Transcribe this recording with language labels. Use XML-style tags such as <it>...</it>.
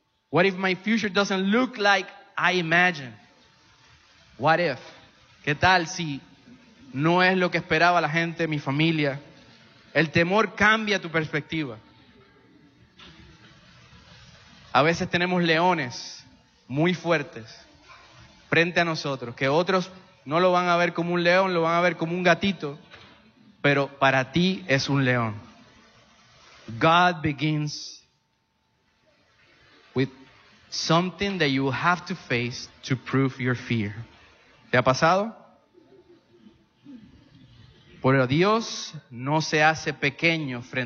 <en>What if my future doesn't look like I imagine? What if?</en> <es>¿Qué tal si no es lo que esperaba la gente, mi familia? El temor cambia tu perspectiva. A veces tenemos leones muy fuertes frente a nosotros, que otros no lo van a ver como un león, lo van a ver como un gatito, pero para ti es un león.</es> <en>God begins with something that you have to face to prove your fear.</en> <es>¿Te ha pasado? Pero Dios no se hace pequeño frente al miedo, porque frente al miedo</es>